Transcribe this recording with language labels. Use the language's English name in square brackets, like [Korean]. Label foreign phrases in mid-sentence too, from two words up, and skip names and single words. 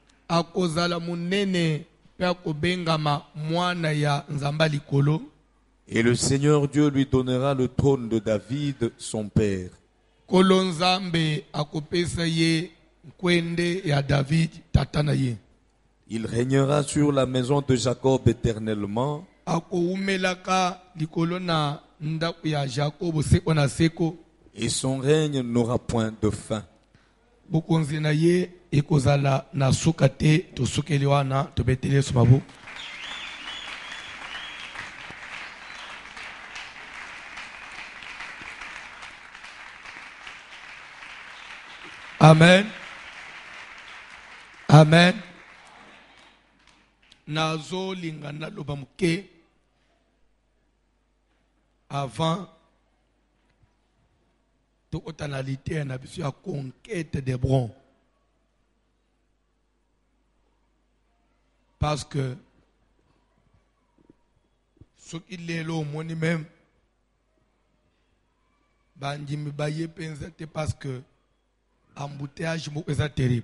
[French] Et le Seigneur Dieu lui donnera le trône de David, son père. Il régnera sur la maison de Jacob éternellement. [Lingala] ndako ya Jacob seko na seko. [French] Et son règne n'aura point de fin. [Lingala] Bokonzi na ye ekozala na suka te tosukeli wana tobeteli Yesu maboko. Amen. Amen. Nazo lingana loba muke avant tokotana na biso ya [French] conquête d'Hébron. Parce que ce qu'il est là au monde même, [Lingala] bandimi baye pensate [French] parce que embouteillage est terrible.